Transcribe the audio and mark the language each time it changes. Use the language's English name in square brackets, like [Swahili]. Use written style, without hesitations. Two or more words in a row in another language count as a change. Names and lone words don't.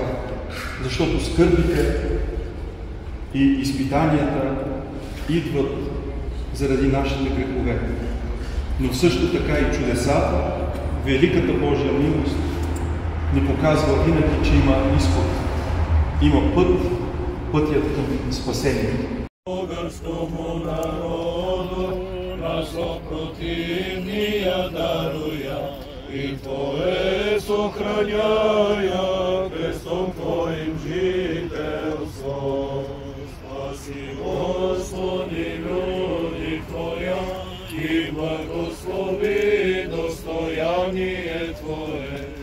[Bulgarian] Защото скърбите и изпитанията идват заради нашите грехове. Но също така и чудесата, великата Божия милост ни показва винаги, че има изход. Има пътят към спасение. [Church Slavic] Българскому народу наслов противния даруя и Твое сохраняя крестом Твоим жителство. Спаси, Господи, люди Твоя и благослови достояние Твое.